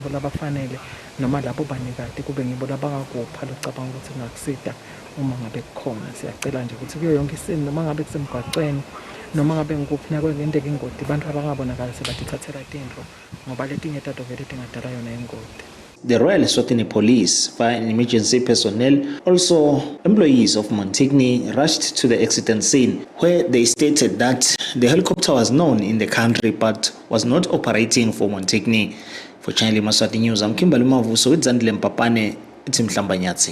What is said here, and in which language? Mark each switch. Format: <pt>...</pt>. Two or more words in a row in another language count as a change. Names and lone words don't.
<ss>labafanele noma labo banikade kube ngibo labangakupha locabanga ukuthi ngakusida uma ngabe kukhona. Siyacela nje ukuthi kuyo yonke isini noma ngabe kusemgwaqweni noma ngabe ngikuphi nakwengenteka ingodi abantu abangabonakala sebatithathela into ngoba letinye tato vele tingadala yona ingodi.</ss> <en>The Royal Eswatini Police, fire and emergency personnel, also employees of Montigny, rushed to the accident scene where they stated that the helicopter was known in the country but was not operating for Montigny. For Channel Yemaswati News, I'm Kimberly Mavuso with Zandile Mpapane, Tim Hlambanyatsi.</en>